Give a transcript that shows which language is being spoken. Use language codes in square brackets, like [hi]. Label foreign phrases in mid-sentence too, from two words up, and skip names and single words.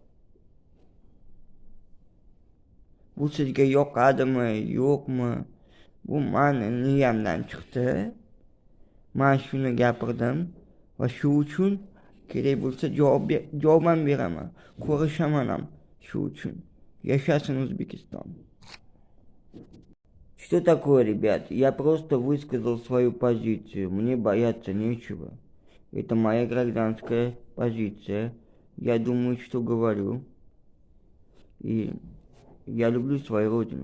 [uz] Bu sizga yoqadimi, yo'qmi? Bu meni niyamdan chiqdi. Men shuni gapirdim va shu uchun kerak bo'lsa javob ham beraman. Ko'rishaman ham shu uchun. Yashasin O'zbekiston. [ru] Что такое, ребят? Я просто высказал свою позицию. Мне бояться нечего. Это моя гражданская позиция. Я думаю, что говорю. И я люблю свою родину.